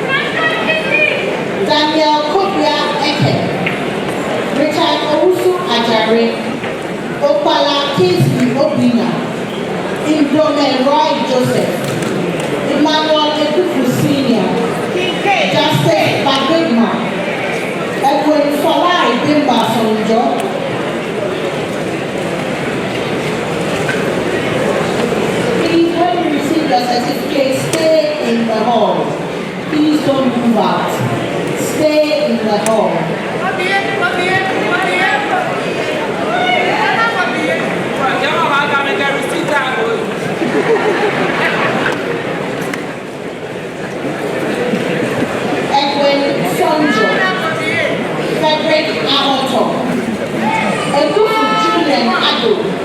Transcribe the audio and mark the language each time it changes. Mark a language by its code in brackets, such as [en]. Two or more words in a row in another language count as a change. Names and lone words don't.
[en] Daniel Kobia Eke, Richard Owusu Ajare, Opala Kingsley Obina, Indome Roy Joseph, Emmanuel Ekufu Senior, Justice Babigma, Edwin Falai Bimba Sonjo. Please, when you receive your certificate, stay in the hall. Please don't move out. Stay in the hall. Edwin Sonjo, Frederick Ahoto, Ekufu Julian Ado,